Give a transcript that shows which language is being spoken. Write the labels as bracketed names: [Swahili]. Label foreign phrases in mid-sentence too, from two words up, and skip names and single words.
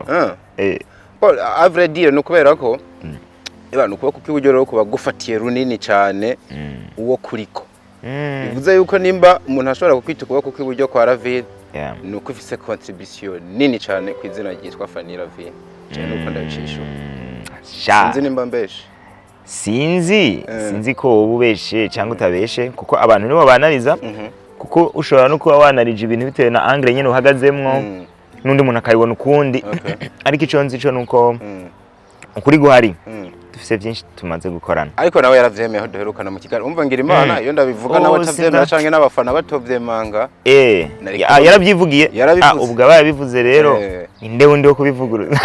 [French] vrai dire [Rundi] no kubera ko ibana ukuboko kw'iburyo rero kuba gufatiye runini cyane uwo kuriko bivuze yuko nimba umuntu ashobora kukwita ukuboko kw'iburyo kwa Ravine nuko ufise contribution nini cyane ku izina ryitwa Fanny Ravine cyane uko ndabicisha sinzi nimba mbeshe sinzi ko ubeshe cyangwa utabeshe kuko abantu nibo banariza kuko ushobora no kuba wanarije ibintu bitewe na angle nyene uhagazemwo nundi muntu akayibona ukundi ariko ico nzi cyo nuko ukuri guhari dufise byinshi tumaze gukorana ariko nawe yaravyemeyeho duherukana mu kigali umva ngira imana iyo ndabivuga nawe atavyemera canke n'abafana batovyemanga yaravyivugiye ubwo abaye bivuze rero inde wundi wo kubivuguruza